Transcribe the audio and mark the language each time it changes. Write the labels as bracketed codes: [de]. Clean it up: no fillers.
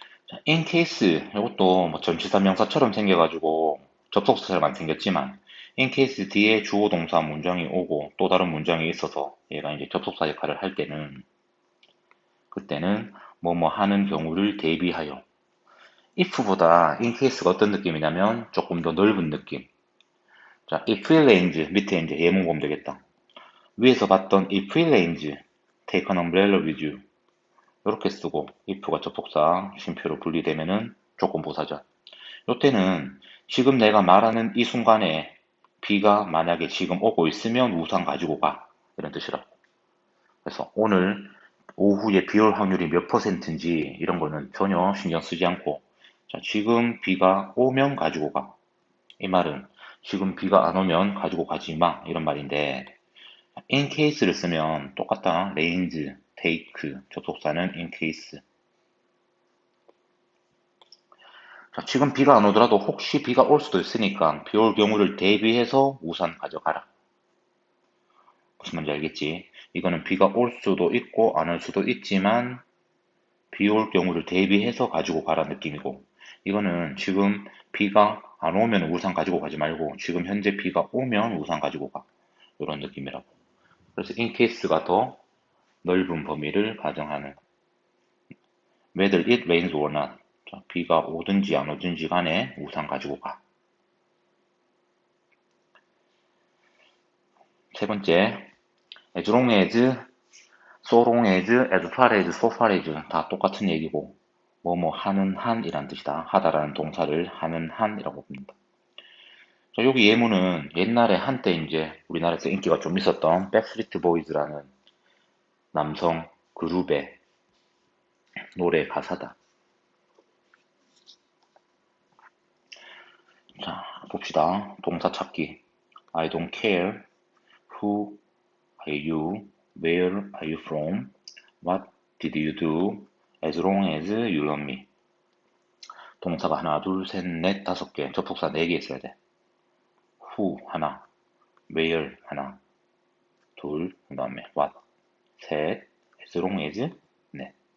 [ko] 자, in case, 이것도 뭐 전치사 명사처럼 생겨가지고 접속사처럼 생겼지만, in case 뒤에 주어 동사 문장이 오고 또 다른 문장이 있어서 얘가 이제 접속사 역할을 할 때는, 그때는 뭐뭐 하는 경우를 대비하여. if보다 in case가 어떤 느낌이냐면 조금 더 넓은 느낌. [en] 자, if it rains, [ko] 밑에 이제 예문 보면 되겠다. 위에서 봤던 [en] if it rains, take an umbrella with you. [ko] 이렇게 쓰고 if가 접속사 쉼표로 분리되면은 조건부사절. 요때는 지금 내가 말하는 이 순간에 비가 만약에 지금 오고 있으면 우산 가지고 가. 이런 뜻이라고. 그래서 오늘 오후에 비올 확률이 몇 %인지 이런 거는 전혀 신경 쓰지 않고 자, 지금 비가 오면 가지고 가. 이 말은 지금 비가 안 오면 가지고 가지 마. 이런 말인데 in case를 쓰면 똑같다. rains, take, 접속사는 in case. 자, 지금 비가 안 오더라도 혹시 비가 올 수도 있으니까 비 올 경우를 대비해서 우산 가져가라. 무슨 말인지 알겠지? 이거는 비가 올 수도 있고 안 올 수도 있지만 비 올 경우를 대비해서 가지고 가라 느낌이고 이거는 지금 비가 안 오면 우산 가지고 가지 말고 지금 현재 비가 오면 우산 가지고 가. 이런 느낌이라고. 그래서 in case가 더 넓은 범위를 가정하는 [en] whether it rains or not. [ko] 자, 비가 오든지 안 오든지 간에 우산 가지고 가. 세 번째, as long as, so long as, as far as, so far as 다 똑같은 얘기고 뭐뭐 하는 한이란 뜻이다. 하다라는 동사를 하는 한이라고 봅니다. 자, 여기 예문은 옛날에 한때 이제 우리나라에서 인기가 좀 있었던 백스트리트 보이즈라는 남성 그룹의 노래 가사다. 자, 봅시다. 동사 찾기. [en] I don't care who are you, where are you from, what did you do, as long as you love me. [ko] 동사가 하나, 둘, 셋, 넷, 다섯 개, 접속사 네 개 있어야 돼. who 하나, where 하나, 둘, 그 다음에 what, 셋, as long as, 넷.